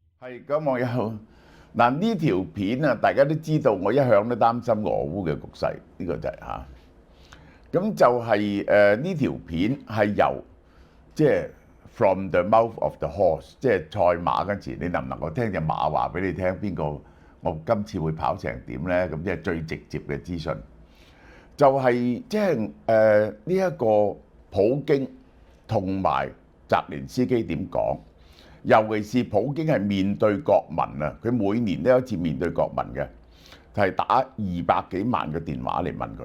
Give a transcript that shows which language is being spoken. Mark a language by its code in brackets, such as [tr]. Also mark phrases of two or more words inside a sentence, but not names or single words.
[yue] 係咁，我有嗱呢條片啊，大家都知道，我一向都擔心俄烏嘅局勢，呢個就係嚇。咁就係呢條片係由即係 [en] from the mouth of the horse， [yue] 即係賽馬嗰時，你能唔能夠聽隻馬話俾你聽邊個？我今次會跑成點咧？咁即係最直接嘅資訊，就係即係呢一個普京同埋澤連斯基點講？尤其是普京係面對國民啊，佢每年都有一次面對國民嘅，係打200幾萬嘅電話嚟問佢。